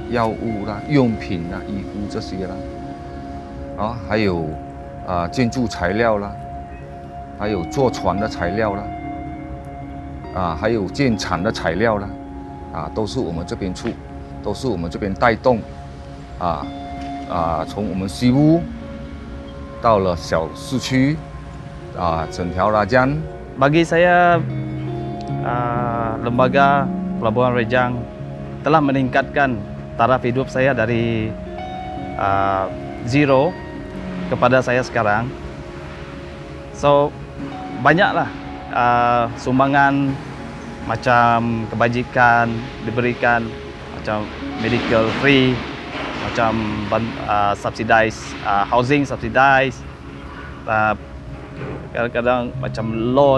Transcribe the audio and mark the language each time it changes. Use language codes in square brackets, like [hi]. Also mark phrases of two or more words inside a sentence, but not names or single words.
[zh] 药物啦、用品啦、衣服这些啦，还有建筑材料啦，还有坐船的材料啦，还有建厂的材料啦，都是我们这边出，都是我们这边带动，从我们西部到了小市区，整条 Rajang。 [ms] Bagi saya, lembaga Pelabuhan Rejang telah meningkatkan taraf hidup saya dari zero kepada saya sekarang. So, banyaklah sumbangan macam kebajikan diberikan, macam [en] medical free, [ms] macam [en] subsidized housing subsidized, [ms] kadang-kadang macam loan.